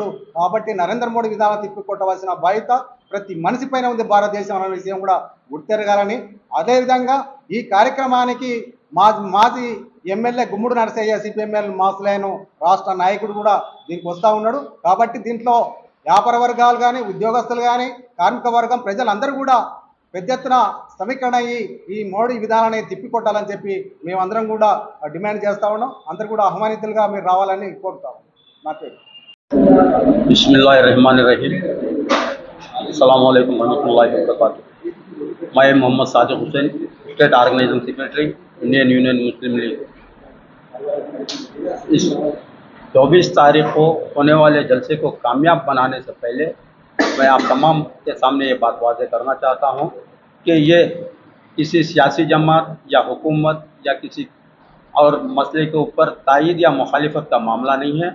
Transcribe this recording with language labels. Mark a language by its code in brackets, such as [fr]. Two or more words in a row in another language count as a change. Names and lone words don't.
[te] కాబట్టి నరేంద్ర మోడీ విధానం తిప్పికొట్టవలసిన బాధ్యత ప్రతి మనిషి పైన ఉంది భారతదేశం అనే విషయం కూడా గుర్తెరగాలని, అదేవిధంగా ఈ కార్యక్రమానికి మాజీ ఎమ్మెల్యే గుమ్మడి నరసయ్య సిపిఎంఎల్ మాస్లేను రాష్ట్ర నాయకుడు కూడా దీనికి వస్తూ ఉన్నాడు. కాబట్టి దీంట్లో వ్యాపార వర్గాలు కానీ, ఉద్యోగస్తులు కానీ, కార్మిక వర్గం ప్రజలందరూ కూడా పెద్ద ఎత్తున సమీకరణ అయ్యి ఈ మోడీ విధానాన్ని తిప్పికొట్టాలని చెప్పి మేమందరం కూడా డిమాండ్ చేస్తూ ఉన్నాం. అందరూ కూడా ఆహ్వానితులుగా మీరు రావాలని కోరుతాం. నా పేరు [ar] بسم الله الرحمن الرحيم السلام عليكم ورحمة الله وبركاته. [ur] میں محمد صادق حسین, [en] state organizing secretary, [ur] انڈین یونین مسلم لیگ. اس 24 تاریخ کو ہونے والے جلسے کو کامیاب بنانے سے پہلے میں آپ تمام کے سامنے یہ بات واضح کرنا چاہتا ہوں کہ یہ کسی سیاسی جماعت یا حکومت یا کسی اور مسئلے کے اوپر تائید یا مخالفت کا معاملہ نہیں ہے.